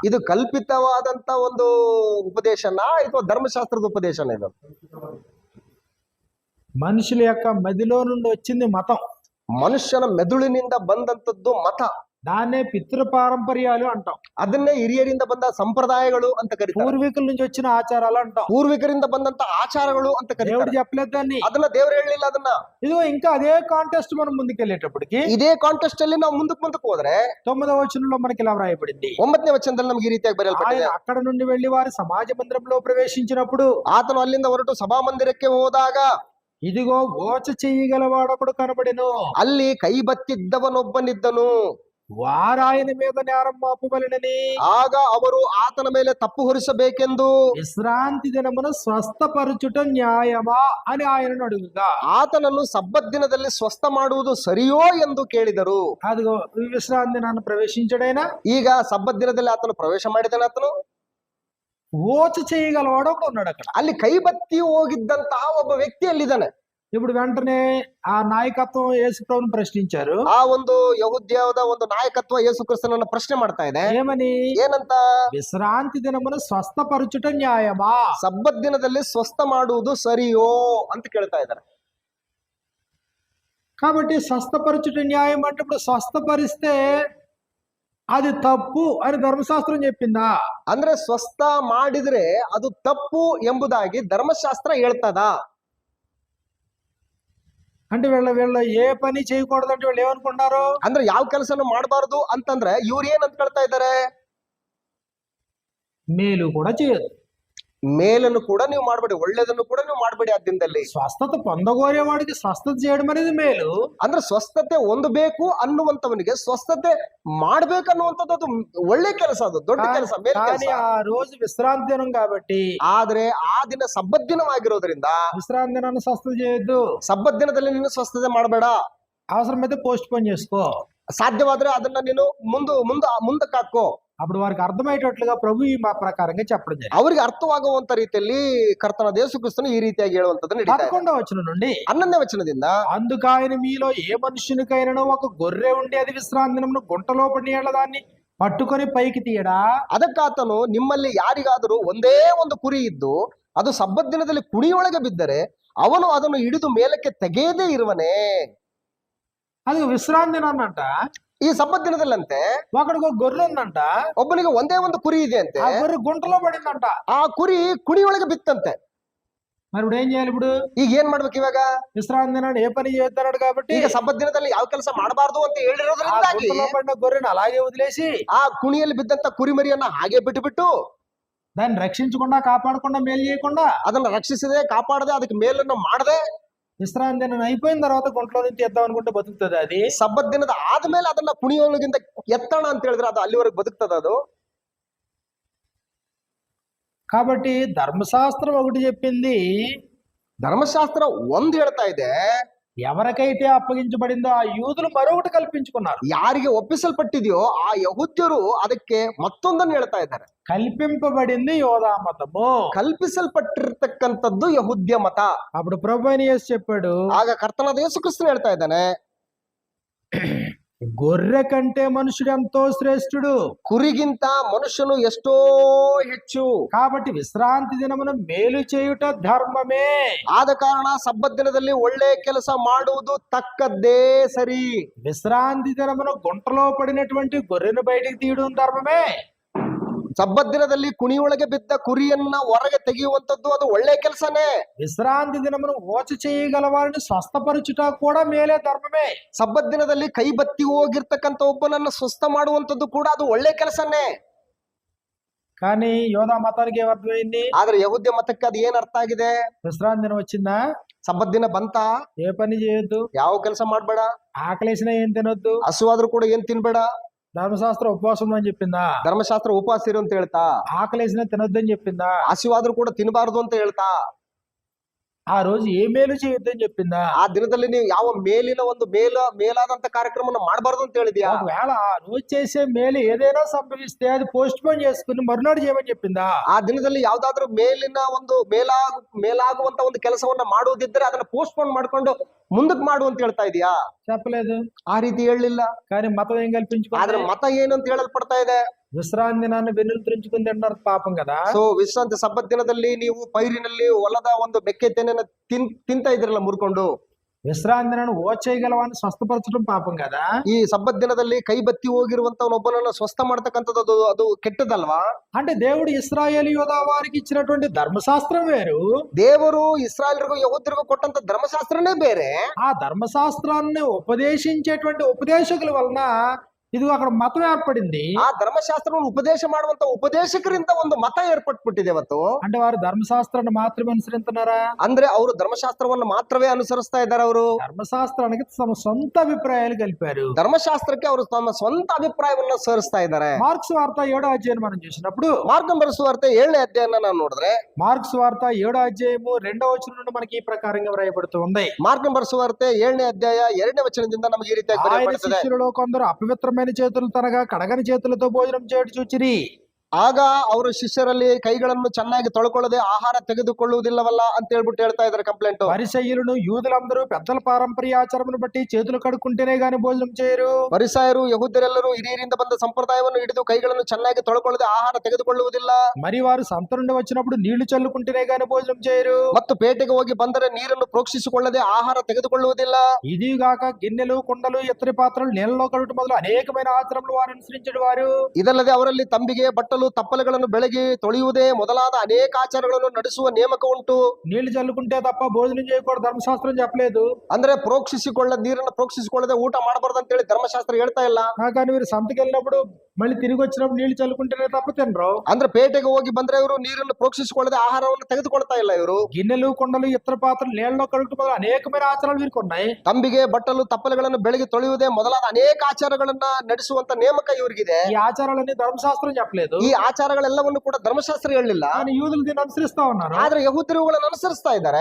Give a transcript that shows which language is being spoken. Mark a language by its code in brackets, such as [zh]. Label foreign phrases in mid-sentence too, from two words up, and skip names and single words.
[kn] ಇದು ಕಲ್ಪಿತವಾದಂತ ಒಂದು ಉಪದೇಶನ ಅಥವಾ ಧರ್ಮಶಾಸ್ತ್ರದ ಉಪದೇಶನ? ಇದು [te] మనుషుల యొక్క మదిలో నుండి వచ్చింది మతం. [kn] ಮನುಷ್ಯನ ಮೆದುಳಿನಿಂದ ಬಂದಂತದ್ದು ಮತ. [te] దాన్నే పితృ పారంపర్యాలు అంటాం. [kn] ಅದನ್ನೇ ಹಿರಿಯರಿಂದ ಬಂದ ಸಂಪ್ರದಾಯಗಳು ಅಂತ ಕರೀತಾರೆ. [te] పూర్వీకుల నుంచి వచ్చిన ఆచారాలు అంటాం. [kn] ಪೂರ್ವಿಕರಿಂದ ಬಂದಂತ ಆಚಾರಗಳು ಅಂತ [te] దేవుడు [kn] ಕರೀತಾರೆ. [te] చెప్పలేదు దాన్ని. [kn] ಅದನ್ನ ದೇವರು ಹೇಳಲಿಲ್ಲ. ಅದನ್ನ [te] ఇదిగో ఇంకా అదే కాంటెస్ట్ మనం ముందుకెళ్ళేటప్పటికి [kn] ಇದೇ ಕಾಂಟೆಸ್ಟ್ ಅಲ್ಲಿ ನಾವು ಮುಂದಕ್ಕೆ ಹೋದ್ರೆ [te] 9వ వచనంలో మనకి ఇలా వ్రాయబడింది. [kn] 9ನೇ ವಚನದಲ್ಲಿ ನಮಗೆ ಈ ರೀತಿಯಾಗಿ ಬರೆಯಲ್ಪಟ್ಟಿದೆ. [te] ఆయన అక్కడ నుండి వెళ్లి వారి సమాజ మందిరంలో ప్రవేశించినప్పుడు [kn] ಆತನು ಅಲ್ಲಿಂದ ಹೊರಟು ಸಭಾಮಂದಿರಕ್ಕೆ ಹೋದಾಗ [te] ఇదిగో ఓచ చేయగలవాడొకడు కనబడెను. [kn] ಅಲ್ಲಿ ಕೈ ಬತ್ತಿದ್ದವನೊಬ್ಬನಿದ್ದನು. [te] వారు ఆయన మీద నేరం మోపవలెనని [kn] ಆಗ ಅವರು ಆತನ ಮೇಲೆ ತಪ್ಪು ಹೊರಿಸಬೇಕೆಂದು [te] విశ్రాంతి దినమున స్వస్థపరచుట న్యాయమా అని ఆయనను అడుగుగా [kn] ಆತನನ್ನು ಸಬ್ಬತ್ ದಿನದಲ್ಲಿ ಸ್ವಸ್ಥ ಮಾಡುವುದು ಸರಿಯೋ ಎಂದು ಕೇಳಿದರು. [te] అదిగో ఈ విశ్రాంతి దినాన్ని ప్రవేశించడైనా [kn] ಈಗ ಸಬ್ಬತ್ ದಿನದಲ್ಲಿ ಆತನು ಪ್ರವೇಶ ಮಾಡಿದಾನೆ. ಆತನು [te] ఓచ చేయగలవాడు ఒకడు ఉన్నాడు అక్కడ. [kn] ಅಲ್ಲಿ ಕೈಬತ್ತಿ ಹೋಗಿದ್ದಂತಹ ಒಬ್ಬ ವ್ಯಕ್ತಿ ಅಲ್ಲಿದ್ದಾನೆ. [te] ఇప్పుడు వెంటనే ఆ నాయకత్వం యేసు ప్రభువుని ప్రశ్నించారు. [kn] ಆ ಒಂದು ಯಹೂದ್ಯದ ಒಂದು ನಾಯಕತ್ವ ಯೇಸು ಕ್ರಿಸ್ತನನ್ನ ಪ್ರಶ್ನೆ ಮಾಡ್ತಾ ಇದೆ. [te] ఏమని? [kn] ಏನಂತ? [te] విశ్రాంతి దినమున స్వస్థపరచుట న్యాయమా? [kn] ಸಬ್ಬತ್ ದಿನದಲ್ಲಿ ಸ್ವಸ್ಥ ಮಾಡುವುದು ಸರಿಯೋ ಅಂತ ಕೇಳ್ತಾ ಇದ್ದಾರೆ. [te] కాబట్టి స్వస్థపరచుట న్యాయం అంటే ఇప్పుడు స్వస్థపరిస్తే అది తప్పు అని ధర్మశాస్త్రం చెప్పిందా? [kn] ಅಂದ್ರೆ ಸ್ವಸ್ಥ ಮಾಡಿದ್ರೆ ಅದು ತಪ್ಪು ಎಂಬುದಾಗಿ ಧರ್ಮಶಾಸ್ತ್ರ ಹೇಳ್ತದ? [te] అంటే వీళ్ళ ఏ పని చేయకూడదు అంటే వీళ్ళు ఏమనుకుంటున్నారు? [kn] ಅಂದ್ರೆ ಯಾವ ಕೆಲಸನೂ ಮಾಡಬಾರದು ಅಂತಂದ್ರೆ ಇವ್ರು ಏನ್ ಅಂತ ಕೇಳ್ತಾ ಇದ್ದಾರೆ? [te] మేలు కూడా చేయదు, [kn] ಮೇಲನ್ನು ಕೂಡ ನೀವು ಮಾಡಬೇಡಿ, ಒಳ್ಳೇದನ್ನು ಕೂಡ ನೀವು ಮಾಡಬೇಡಿ. ಆ ದಿನದಲ್ಲಿ [te] స్వస్థత పొందగోరేవాడికి స్వస్థత చేయడం అనేది మేలు. [kn] ಅಂದ್ರೆ ಸ್ವಸ್ಥತೆ ಹೊಂದಬೇಕು ಅನ್ನುವಂತವನಿಗೆ ಸ್ವಸ್ಥತೆ ಮಾಡ್ಬೇಕನ್ನುವಂಥದ್ದು ಅದು ಒಳ್ಳೆ ಕೆಲಸ, ಅದು ದೊಡ್ಡ ಕೆಲಸ, ಮೇಲ್ [te] కానీ [kn] ಕೆಲಸ. [te] ఆ రోజు విశ్రాంతి దినం కాబట్టి [kn] ಆದ್ರೆ ಆ ದಿನ ಸಬ್ಬತ್ ದಿನವಾಗಿರೋದ್ರಿಂದ [te] విశ్రాంతి దినాన్ని స్వస్థత చేయొద్దు. [kn] ಸಬ್ಬತ್ ದಿನದಲ್ಲಿ ನೀನು ಸ್ವಸ್ಥತೆ ಮಾಡಬೇಡ. [te] అవసరమైతే పోస్ట్ పోన్ చేసుకో. [kn] ಸಾಧ್ಯವಾದ್ರೆ ಅದನ್ನ ನೀನು ಮುಂದಕ್ಕೆ ಹಾಕೋ. [te] అప్పుడు వారికి అర్థమయ్యేటట్లుగా ప్రభు ఈ మా ప్రకారంగా చెప్పడం జరిగింది. [kn] ಅವರಿಗೆ ಅರ್ಥವಾಗುವಂತ ರೀತಿಯಲ್ಲಿ ಕರ್ತನ ಯೇಸು ಕ್ರಿಸ್ತನು ಈ ರೀತಿಯಾಗಿ ಹೇಳುವಂತದ್ದು ನಡೀತಾ ಇದೆ. [te] 11వ వచనం నుండి [kn] 11ನೇ ವಚನದಿಂದ [te] అందుకు ఆయన మీలో ఏ మనుషునికైనా ఒక గొర్రె ఉండి అది విశ్రాంతి దినమున గుంటలో పడి దాన్ని పట్టుకొని పైకి తీయడా? [kn] ಅದಕ್ಕಾತನು ನಿಮ್ಮಲ್ಲಿ ಯಾರಿಗಾದರೂ ಒಂದೇ ಒಂದು ಕುರಿ ಇದ್ದು ಅದು ಸಬ್ಬತ್ ದಿನದಲ್ಲಿ ಕುಣಿಯೊಳಗೆ ಬಿದ್ದರೆ ಅವನು ಅದನ್ನು ಹಿಡಿದು ಮೇಲಕ್ಕೆ ತೆಗೆಯದೇ ಇರುವನೇ? [te] అది విశ్రాంతి దినాన్ని అంట. [kn] ಈ ಸಬ್ಬತ್ ದಿನದಲ್ಲಂತೆ [te] ఒకడికి ఒక గొర్రె ఉందంట. [kn] ಒಬ್ಬನಿಗೆ ಒಂದೇ ಒಂದು ಕುರಿ ಇದೆ ಅಂತೆ. [te] ఆ గొర్రె గుంటలో పడిందంట. [kn] ಆ ಕುರಿ ಕುಣಿಯೊಳಗೆ ಬಿತ್ತಂತೆ. [te] మరి ఇప్పుడు ఏం చేయాలి? ఇప్పుడు [kn] ಈಗ ಏನ್ ಮಾಡ್ಬೇಕು? ಇವಾಗ [te] విశ్రాంతి దినాన్ని ఏ పని చేస్తున్నాడు కాబట్టి [kn] ಈಗ ಸಬ್ಬತ್ ದಿನದಲ್ಲಿ ಯಾವ ಕೆಲಸ ಮಾಡಬಾರ್ದು ಅಂತ [te] ఆ [kn] ಹೇಳಿರೋದ್ರಿಂದಾಗಿ [te] గుంటలో పడిన గొర్రెను అలాగే వదిలేసి [kn] ಆ ಕುಣಿಯಲ್ಲಿ ಬಿದ್ದಂತ ಕುರಿಮರಿಯನ್ನ ಹಾಗೆ ಬಿಟ್ಟು [te] దాన్ని రక్షించకుండా కాపాడకుండా మేలు చేయకుండా [kn] ಅದನ್ನ ರಕ್ಷಿಸದೆ ಕಾಪಾಡದೆ ಅದಕ್ಕೆ ಮೇಲನ್ನು ಮಾಡದೆ [te] విశ్రాంతి దినం అయిపోయిన తర్వాత గుంటలో నుంచి తెద్దాం అనుకుంటే బతుకుతుంది అది. [kn] ಸಬ್ಬತ್ ದಿನದ ಆದ್ಮೇಲೆ ಅದನ್ನ ಕುಣಿಯೋಳಗಿಂತ ಎತ್ತಣ ಅಂತ ಹೇಳಿದ್ರೆ ಅದು ಅಲ್ಲಿವರೆಗೆ ಬದುಕ್ತದ ಅದು. [te] కాబట్టి ధర్మశాస్త్రం ఒకటి చెప్పింది, [kn] ಧರ್ಮಶಾಸ್ತ್ರ ಒಂದ್ ಹೇಳ್ತಾ ಇದೆ, [te] ఎవరికైతే అప్పగించబడిందో ఆ యూదులు మరొకటి కల్పించుకున్నారు. [kn] ಯಾರಿಗೆ ಒಪ್ಪಿಸಲ್ಪಟ್ಟಿದೆಯೋ ಆ ಯಹೂದ್ಯರು ಅದಕ್ಕೆ ಮತ್ತೊಂದನ್ನು ಹೇಳ್ತಾ ಇದ್ದಾರೆ. [te] కల్పింపబడింది యోధా మతము. [kn] ಕಲ್ಪಿಸಲ್ಪಟ್ಟಿರ್ತಕ್ಕಂಥದ್ದು ಯಹೂದ್ಯ ಮತ. [te] అప్పుడు ప్రభు అయిన యేసు చెప్పాడు, [kn] ಆಗ ಕರ್ತನಾದ ಯೇಸು ಕ್ರಿಸ್ತನು ಹೇಳ್ತಾ ಇದ್ದಾನೆ, [te] గొర్రె కంటే మనుషుడు ఎంతో శ్రేష్ఠుడు, [kn] ಕುರಿಗಿಂತ ಮನುಷ್ಯನು ಎಷ್ಟೋ ಹೆಚ್ಚು. [te] కాబట్టి విశ్రాంతి దినమున మేలు చేయుట ధర్మమే. [kn] ಆದ ಕಾರಣ ಸಬ್ಬತ್ ದಿನದಲ್ಲಿ ಒಳ್ಳೆ ಕೆಲಸ ಮಾಡುವುದು ತಕ್ಕದ್ದೇ ಸರಿ. [te] విశ్రాంతి దినమున గుంటలో పడినటువంటి గొర్రెను బయటికి తీయడం ధర్మమే. [kn] ಸಬ್ಬತ್ ದಿನದಲ್ಲಿ ಕುಣಿಯೊಳಗೆ ಬಿದ್ದ ಕುರಿಯನ್ನ ಹೊರಗೆ ತೆಗೆಯುವಂತದ್ದು ಅದು ಒಳ್ಳೆ ಕೆಲಸನೇ. [te] విశ్రాంతి దినమున ఓచ చేయగల వారిని స్వస్థపరచుట కూడా మేలే ధర్మమే. [kn] ಸಬ್ಬತ್ ದಿನದಲ್ಲಿ ಕೈ ಬತ್ತಿ ಹೋಗಿರ್ತಕ್ಕಂಥ ಒಬ್ಬನನ್ನ ಸ್ವಸ್ಥ ಮಾಡುವಂತದ್ದು ಕೂಡ ಅದು ಒಳ್ಳೆ ಕೆಲಸನೇ. [te] కానీ యోధా మతానికి ఏమర్థమైంది? [kn] ಆದ್ರೆ ಯಹೂದ್ಯ ಮತಕ್ಕೆ ಅದು ಏನ್ ಅರ್ಥ ಆಗಿದೆ? [te] విశ్రాంతి దినం వచ్చిందా [kn] ಸಬ್ಬತ್ ದಿನ ಬಂತ, [te] ఏ పని చేయొద్దు, [kn] ಯಾವ ಕೆಲಸ ಮಾಡ್ಬೇಡ, [te] ఆకలేసినా ఏం తినొద్దు, [kn] ಹಸುವಾದ್ರೂ ಕೂಡ ಏನ್ ತಿನ್ಬೇಡ. [te] ధర్మశాస్త్రం ఉపవాసం అని చెప్పిందా? [kn] ಧರ್ಮಶಾಸ್ತ್ರ ಉಪವಾಸ ಇರು ಅಂತ ಹೇಳ್ತಾ. [te] ఆకలేసినా తినొద్దని చెప్పిందా? [kn] ಹಸಿವಾದ್ರೂ ಕೂಡ ತಿನ್ನಬಾರದು ಅಂತ ಹೇಳ್ತಾ. [te] ఆ రోజు ఏ మేలు చేయొద్దని చెప్పిందా? [kn] ಆ ದಿನದಲ್ಲಿ ನೀವು ಯಾವ ಮೇಲಿನ ಒಂದು ಮೇಲಾದಂತ ಕಾರ್ಯಕ್ರಮವನ್ನು ಮಾಡಬಾರದು ಅಂತ ಹೇಳಿದ್ಯಾ? [te] ఒకవేళ ఆ రోజు చేసే మేలు ఏదైనా సంభవిస్తే అది పోస్ట్ పోన్ చేసుకుని మరునాడు చేయమని చెప్పిందా? [kn] ಆ ದಿನದಲ್ಲಿ ಯಾವ್ದಾದ್ರು ಮೇಲಿನ ಒಂದು ಮೇಲಾಗುವಂತ ಒಂದು ಕೆಲಸವನ್ನ ಮಾಡುವುದಿದ್ರೆ ಅದನ್ನ ಪೋಸ್ಟ್ ಪೋನ್ ಮಾಡ್ಕೊಂಡು ಮುಂದಕ್ಕೆ ಮಾಡು ಅಂತ ಹೇಳ್ತಾ ಇದೀಯಾ? [te] చెప్పలేదు. [kn] ಆ ರೀತಿ ಹೇಳಲಿಲ್ಲ. [te] కానీ మతం ఏం కల్పించుకుంది? [kn] ಆದ್ರೆ ಮತ ಏನು ಅಂತ ಹೇಳಲ್ಪಡ್ತಾ ಇದೆ? [te] విశ్రాంతి దినాన్ని వెన్నులు తుంచుకుని తింటారు, పాపం కదా. [kn] ಸೊ ವಿಶ್ರಾಂತಿ ಸಬ್ಬತ್ ದಿನದಲ್ಲಿ ನೀವು ಪೈರಿನಲ್ಲಿ ಹೊಲದ ಒಂದು ಬೆಕ್ಕೆ ತೆನೆನ ತಿಂತಾ ಇದ್ರಲ್ಲ ಮುರ್ಕೊಂಡು. [te] విశ్రాంతి దినాన్ని ఓచ చేయగలవాన్ని స్వస్థపరచడం పాపం కదా. [kn] ಈ ಸಬ್ಬತ್ ದಿನದಲ್ಲಿ ಕೈ ಬತ್ತಿ ಹೋಗಿರುವಂತವನೊಬ್ಬನನ್ನ ಸ್ವಸ್ಥ ಮಾಡ್ತಕ್ಕಂಥದ್ದು ಅದು ಕೆಟ್ಟದಲ್ವಾ? [te] అంటే దేవుడు ఇశ్రాయేలు యోధా వారికి ఇచ్చినటువంటి ధర్మశాస్త్రం వేరు. [kn] ದೇವರು ಇಸ್ರಾಯೇಲರಿಗೂ ಯಹೂದ್ಯರಿಗೂ ಕೊಟ್ಟಂತ ಧರ್ಮಶಾಸ್ತ್ರನೇ ಬೇರೆ. [te] ఆ ధర్మశాస్త్రాన్ని ఉపదేశించేటువంటి ఉపదేశకుల వలన ఇదిగో అక్కడ మతం ఏర్పడింది. [kn] ಆ ಧರ್ಮಶಾಸ್ತ್ರವನ್ನು ಉಪದೇಶ ಮಾಡುವಂತ ಉಪದೇಶಕರಿಂದ ಒಂದು ಮತ ಏರ್ಪಟ್ಬಿಟ್ಟಿದೆ ಇವತ್ತು. [te] అంటే వారు ధర్మశాస్త్రాన్ని మాత్రమే అనుసరిస్తున్నారా? [kn] ಅಂದ್ರೆ ಅವರು ಧರ್ಮಶಾಸ್ತ್ರವನ್ನು ಮಾತ್ರವೇ ಅನುಸರಿಸ್ತಾ ಇದ್ದಾರೆ. ಅವರು [te] ధర్మశాస్త్రానికి తమ సొంత అభిప్రాయాలు కలిపారు. [kn] ಧರ್ಮಶಾಸ್ತ್ರಕ್ಕೆ ಅವರು ತಮ್ಮ ಸ್ವಂತ ಅಭಿಪ್ರಾಯವನ್ನ ಸೇರಿಸ್ತಾ ಇದ್ದಾರೆ. [te] మార్క్స్ వార్త 7వ అధ్యాయం మనం చూసినప్పుడు [kn] ಮಾರ್ಗಂ ಬರೆಸುವಾರ್ತೆ 7ನೇ ಅಧ್ಯಾಯನ ನಾವು ನೋಡಿದ್ರೆ [te] మార్క్స్ వార్త 7వ అధ్యాయము 2వ వచనం నుండి మనకి ఈ ప్రకారంగా వ్రాయబడుతూ ఉంది. [kn] ಮಾರ್ಗಂ ಬರೆಸುವಾರ್ತೆ 7ನೇ ಅಧ್ಯಾಯ 2ನೇ ವಚನದಿಂದ ನಮಗೆ ಈ ರೀತಿಯಾಗಿ [te] ఆయన [kn] ಬರೆಯಲ್ಪಡುತ್ತದೆ. [te] శిష్యులలో కొందరు అపవిత్రమైన చేతులు తనగా కడగని చేతులతో భోజనం చేయడం చూచిరి. [kn] ಆಗ ಅವರು ಶಿಷ್ಯರಲ್ಲಿ ಕೈಗಳನ್ನು ಚೆನ್ನಾಗಿ ತೊಳ್ಕೊಳ್ಳದೆ ಆಹಾರ ತೆಗೆದುಕೊಳ್ಳುವುದಿಲ್ಲವಲ್ಲ ಅಂತ ಹೇಳ್ಬಿಟ್ಟು ಹೇಳ್ತಾ ಇದ್ದಾರೆ ಕಂಪ್ಲೇಂಟ್. [te] పరిసయ్యులను యూదులందరూ పెద్దల పారంపర్య ఆచారమును బట్టి చేతులు కడుక్కుంటేనే గాని భోజనం చేయరు. [kn] ಪರಿಸಾಯರು ಯಹೂದ್ಯರೆಲ್ಲರೂ ಹಿರಿಯರಿಂದ ಬಂದ ಸಂಪ್ರದಾಯವನ್ನು ಹಿಡಿದು ಕೈಗಳನ್ನು ಚೆನ್ನಾಗಿ ತೊಳ್ಕೊಳ್ಳದೆ ಆಹಾರ ತೆಗೆದುಕೊಳ್ಳುವುದಿಲ್ಲ. [te] మరి వారు సంత నుండి వచ్చినప్పుడు నీళ్లు చల్లుకుంటేనే గాని భోజనం చేయరు. [kn] ಮತ್ತು ಪೇಟೆಗೆ ಹೋಗಿ ಬಂದರೆ ನೀರನ್ನು ಪ್ರೋಕ್ಷಿಸಿಕೊಳ್ಳದೆ ಆಹಾರ ತೆಗೆದುಕೊಳ್ಳುವುದಿಲ್ಲ. [te] ఇదిగాక గిన్నెలు కుండలు ఇత్తడి పాత్రలు నీళ్ళలో కడుగుట మొదలు అనేకమైన ఆచారములు వారు అనుసరించడు వారు. [kn] ಇದಲ್ಲದೆ ಅವರಲ್ಲಿ ತಂಬಿಗೆ ಬಟ್ಟಲು ತಪ್ಪಲೆಗಳನ್ನು ಬೆಳಗಿ ತೊಳೆಯುವುದೇ ಮೊದಲಾದ ಅನೇಕ ಆಚಾರಗಳನ್ನು ನಡೆಸುವ ನೇಮಕ ಉಂಟು. [te] నీళ్లు చల్లుకుంటే తప్ప భోజనం చేయకూడదు ధర్మశాస్త్రం చెప్పలేదు. [kn] ಅಂದ್ರೆ ನೀರನ್ನು ಪ್ರೋಕ್ಷಿಸಿಕೊಳ್ಳದೆ ಊಟ ಮಾಡಬಾರ್ದು ಅಂತ ಹೇಳಿ ಧರ್ಮಶಾಸ್ತ್ರ ಹೇಳ್ತಾ ಇಲ್ಲ. [te] కానీ మీరు సంతకి వెళ్ళినప్పుడు మళ్ళీ తిరిగి వచ్చినప్పుడు నీళ్లు చల్లుకుంటేనే తప్ప తినరు. [kn] ಅಂದ್ರೆ ಪೇಟೆಗೆ ಹೋಗಿ ಬಂದ್ರೆ ಇವರು ನೀರನ್ನು ಪ್ರೋಕ್ಷಿಸಿಕೊಳ್ಳದೆ ಆಹಾರವನ್ನು ತೆಗೆದುಕೊಳ್ತಾ ಇಲ್ಲ. ಇವರು [te] గిన్నెలు కుండలు ఇతర పాత్రలు నీళ్ళలో కడుగుట మొదలు అనేకమైన ఆచారాలు వీరికి ఉన్నాయి. [kn] ತಂಬಿಗೆ ಬಟ್ಟಲು ತಪ್ಪಲೆಗಳನ್ನು ಬೆಳಗಿ ತೊಳೆಯುವುದೇ ಮೊದಲಾದ ಅನೇಕ ಆಚಾರಗಳನ್ನ ನಡೆಸುವಂತ ನೇಮಕ ಇವರಿಗಿದೆ. [te] ఈ ఆచారాలన్నీ ధర్మశాస్త్రం చెప్పలేదు. [kn] ಈ ಆಚಾರಗಳೆಲ್ಲವನ್ನು ಕೂಡ ಧರ್ಮಶಾಸ್ತ್ರ ಹೇಳಲಿಲ್ಲ. [te] కానీ యూదులు దీన్ని అనుసరిస్తా ఉన్నారు. [kn] ಆದ್ರೆ ಯಹೂದ್ಯರುಗಳನ್ನು ಅನುಸರಿಸ್ತಾ ಇದ್ದಾರೆ.